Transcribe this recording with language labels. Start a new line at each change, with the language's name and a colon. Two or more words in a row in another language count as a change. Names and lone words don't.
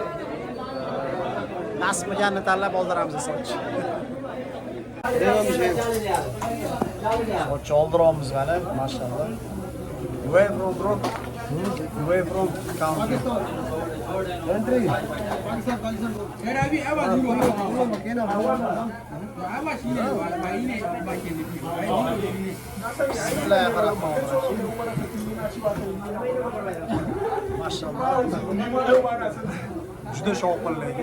Uzbek: Nasib qilganini tanlab oldiramiz soch. Soch oldiramiz mana, mashallah.
English: Away from bro. Away from country. Country.
Uzbek: Mashallah. Juda shovqinli.